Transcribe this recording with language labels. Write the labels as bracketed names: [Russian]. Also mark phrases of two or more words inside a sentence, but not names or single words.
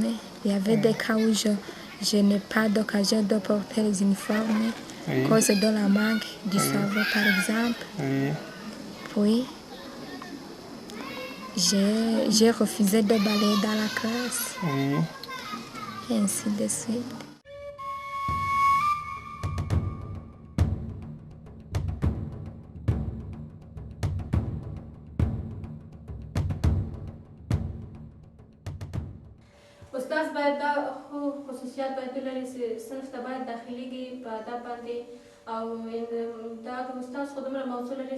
[French] Il y avait des cas où je n'ai pas d'occasion de porter les uniformes, à cause de la manque du savon par exemple. Puis, j'ai refusé de balayer dans la classe. Et ainsi de suite. [Pashto] استاذ باید دا خصوصیات باید ولري چې صنف ته باید داخليږي په ادب باندې او دا استاد خو دومره موضوع لري